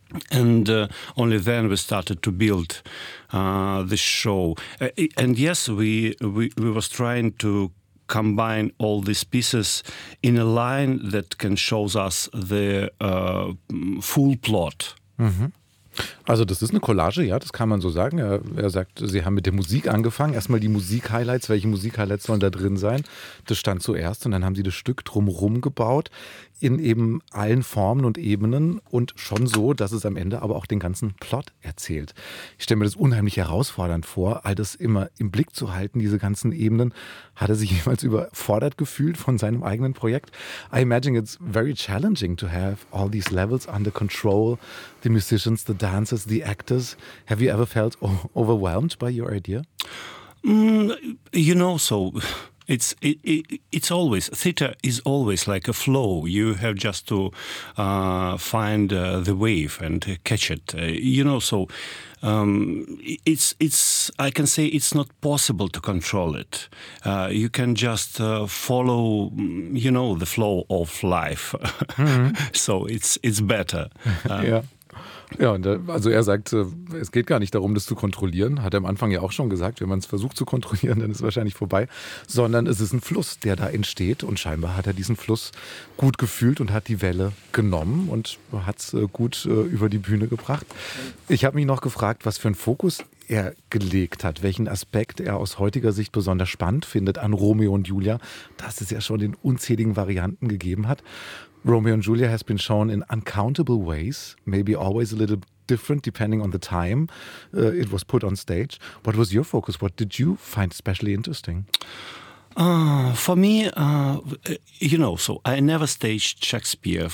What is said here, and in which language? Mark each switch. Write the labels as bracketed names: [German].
[English] And only then we started to build the show. And yes, we was trying to combine all these pieces in a line that can show us the full plot. Mm-hmm. [German] Also das ist eine Collage, ja, das kann man so sagen. Er sagt, sie haben mit der Musik angefangen. Erstmal die Musik-Highlights, welche Musik-Highlights sollen da drin sein? Das stand zuerst und dann haben sie das Stück drumherum gebaut in eben allen Formen und Ebenen und schon so, dass es am Ende aber auch den ganzen Plot erzählt. Ich stelle mir das unheimlich herausfordernd vor, all das immer im Blick zu halten, diese ganzen Ebenen. Hat er sich jemals überfordert gefühlt von seinem eigenen Projekt? [English] I imagine it's very challenging to have all these levels under control, the musicians, the dancers, the actors. Have you ever felt overwhelmed by your idea? You know, so It's always, theta is always like a flow. You have just to find the wave and catch it. You know, so I can say it's not possible to control it. You can just follow, you know, the flow of life. Mm-hmm. So it's better. Yeah. [German] Ja, und also er sagt, es geht gar nicht darum, das zu kontrollieren, hat er am Anfang ja auch schon gesagt, wenn man es versucht zu kontrollieren, dann ist es wahrscheinlich vorbei, sondern es ist ein Fluss, der da entsteht und scheinbar hat er diesen Fluss gut gefühlt und hat die Welle genommen und hat es gut über die Bühne gebracht. Ich habe mich noch gefragt, was für einen Fokus er gelegt hat, welchen Aspekt er aus heutiger Sicht besonders spannend findet an Romeo und Julia, dass es ja schon in unzähligen Varianten gegeben hat. [English] Romeo and Julia has been shown in uncountable ways, maybe always a little different depending on the time it was put on stage. What was your focus? What did you find especially interesting? For me, you know, so I never staged Shakespeare.